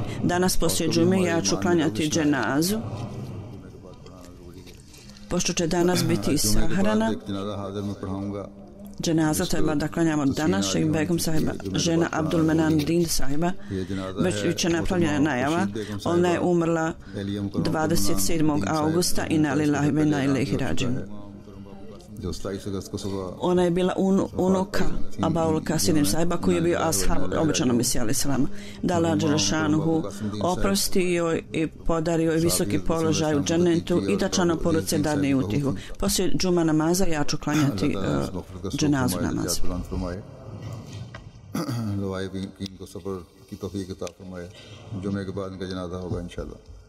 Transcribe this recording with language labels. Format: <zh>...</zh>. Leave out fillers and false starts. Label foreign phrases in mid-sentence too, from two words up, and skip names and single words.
<bs>Danas poslije džume ja ću klanjati dženazu. Pošto će danas biti sahrana, dženaza treba da klanjamo danas Šejh Begum sahiba, žena Abdul Menan Din sahiba, već je napravljena najava. Ona je umrla 27. augusta i na</bs> <ar>لله وإنا إليه راجعون.</ar> <bs>Ona je bila unuka Abaul Kasidin sahiba koji je bio ashab obećanog Mesija</bs> <ar>عليه السلام.</ar> <bs>Da Allah dželešanuhu oprosti joj i podario joj visoki položaj u džennetu i da članu porodice dadne utihu. Poslije džuma namaza ja ću klanjati dženazu namaz.</bs> <hi>जुमे के बाद इनका जनाजा होगा इंशाल्लाह।</hi>